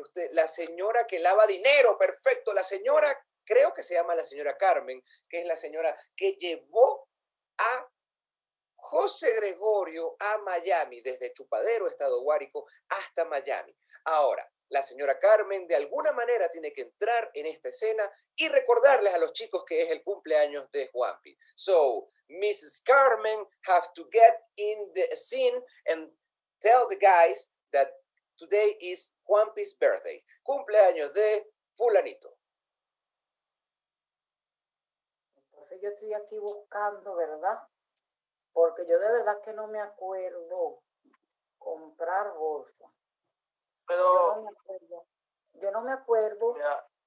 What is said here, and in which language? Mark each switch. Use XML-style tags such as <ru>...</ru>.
<es>La señora que lava dinero, perfecto, la señora, creo que se llama la señora Carmen, que es la señora que llevó a José Gregorio a Miami, desde Chupadero, Estado Guárico, hasta Miami. Ahora, la señora Carmen de alguna manera tiene que entrar en esta escena y recordarles a los chicos que es el cumpleaños de Juanpi.</es> <en>So, Mrs. Carmen have to get in the scene and tell the guys that today is Juanpi's birthday.</en> <es>Cumpleaños de Fulanito. Entonces yo estoy aquí buscando, ¿verdad? Porque yo de verdad que no me acuerdo comprar bolsa. Pero yo no me acuerdo. Mira,</es>